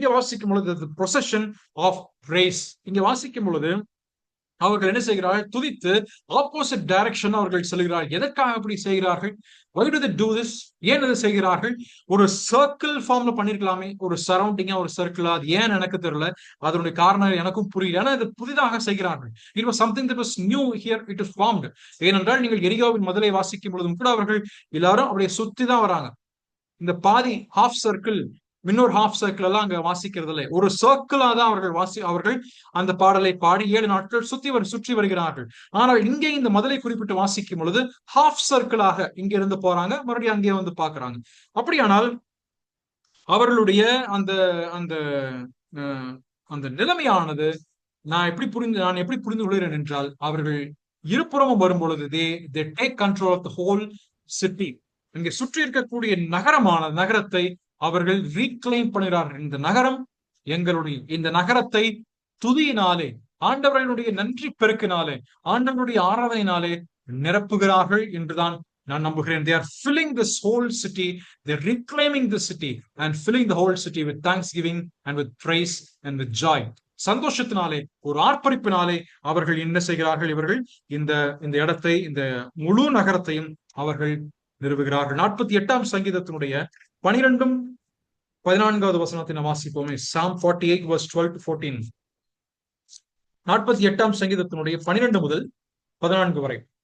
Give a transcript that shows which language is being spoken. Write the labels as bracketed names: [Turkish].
[Tamil] இங்க வாசிக்கும் பொழுது [English] procession of praise, [Tamil] இங்க வாசிக்கும் பொழுது அவர்கள் என்ன செய்கிறார்கள்? துதித்து ஆப்போசிட் டைரக்ஷன் அவர்கள் செல்கிறார்கள். எதற்காக அப்படி செய்கிறார்கள்? [English] Why do they do this? [Tamil] ஏன் இதை செய்கிறார்கள்? ஒரு சர்க்கிள் ஃபார்ம்ல பண்ணிருக்கலாமே, ஒரு சரௌண்டிங்கா ஒரு சர்க்கிளா, அது ஏன் எனக்கு தெரியல. அதனுடைய காரணம் எனக்கும் புரியல. ஏன்னா இது புதிதாக செய்கிறார்கள். [English] It was something that was new here, it is formed. [Tamil] ஏனென்றால் நீங்கள் எரிகோவின் முதலை வாசிக்கும் பொழுதும் கூட அவர்கள் எல்லாரும் அப்படியே சுத்தி தான் வராங்க. இந்த பாதி ஹாஃப் சர்க்கிள், இன்னொரு ஹாஃப் சர்க்கிள் எல்லாம் அங்க வாசிக்கிறது இல்லை. ஒரு சர்க்கிளா தான் அவர்கள் அந்த பாடலை பாடி 7 நாட்கள் சுற்றி வருகிறார்கள். ஆனால் இங்கே இந்த முதலை குறிப்பிட்டு வாசிக்கும் பொழுது ஹாஃப் சர்க்கிளாக இங்க இருந்து போறாங்க, மறுபடியும் அங்கே வந்து பாக்குறாங்க. அப்படியானால் அவர்களுடைய அந்த அந்த அந்த நிலைமையானது நான் எப்படி புரிந்து கொள்கிறேன் என்றால், அவர்கள் இருபுறமும் வரும் பொழுது [English] they take control of the whole city. [Tamil] இங்கே சுற்றி இருக்கக்கூடிய நகரத்தை அவர்கள் ரீக்ளைம் பண்ணுகிறார்கள். இந்த நகரம் எங்களுடைய, இந்த நகரத்தை துதியினாலே, ஆண்டவர்களுடைய நன்றி பெருக்கினாலே, ஆண்டவருடைய ஆராதனையினாலே நிரப்புகிறார்கள் என்றுதான் நான் நம்புகிறேன். [English] They are filling this whole city, they are reclaiming the city and filling the whole city with thanksgiving and with praise and with joy. [Tamil] சந்தோஷத்தினாலே, ஒரு ஆர்ப்பரிப்பினாலே அவர்கள் என்ன செய்கிறார்கள்? இவர்கள் இந்த இடத்தை, இந்த முழு நகரத்தையும் அவர்கள் நிறுவுகிறார்கள். 48ஆம் சங்கீதத்தினுடைய 12-14 வசனத்தை நாம் வாசிப்போமே. [English] Psalm 48 verse 12 to 14. [Tamil] 48ஆம் சங்கீதத்தினுடைய 12 முதல் 14 வரை.